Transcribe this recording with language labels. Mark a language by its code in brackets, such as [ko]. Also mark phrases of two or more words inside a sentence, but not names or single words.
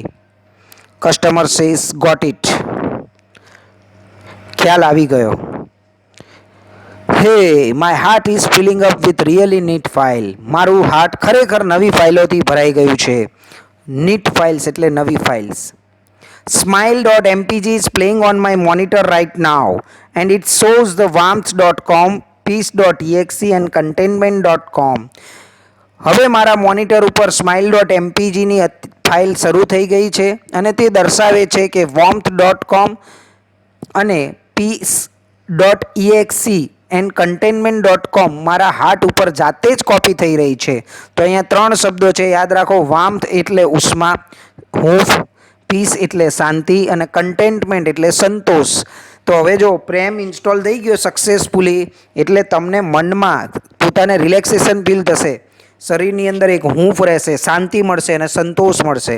[en] customer says got it, [gu] ખ્યાલ આવી ગયો. [en] hey my heart is filling up with really neat file. [gu] મારું હાર્ટ ખરેખર નવી ફાઇલોથી ભરાઈ ગયું છે. [en] neat files [gu] એટલે નવી ફાઇલ્સ. [en] smile.mpg is playing on my monitor right now and it shows the warmth.com, peace.exe and contentment.com. [gu] હવે મારા મોનિટર ઉપર smile.mpgની ફાઇલ શરૂ થઈ ગઈ છે અને તે દર્શાવે છે કે warmth.com અને peace.exe એન્ડ contentment.com મારા હાર્ટ ઉપર જાતે જ કોપી થઈ રહી છે. તો અહીંયા 3 શબ્દો છે, યાદ રાખો. વાર્મથ એટલે ઉષ્મા, હૂંફ, પીસ એટલે શાંતિ અને કન્ટેન્ટમેન્ટ એટલે સંતોષ. તો હવે જો પ્રેમ ઇન્સ્ટોલ થઈ ગયો સક્સેસફુલી એટલે તમને મનમાં પોતાને રિલેક્સેશન ફીલ થશે, શરીરની અંદર એક હૂંફ રહેશે, શાંતિ મળશે અને સંતોષ મળશે.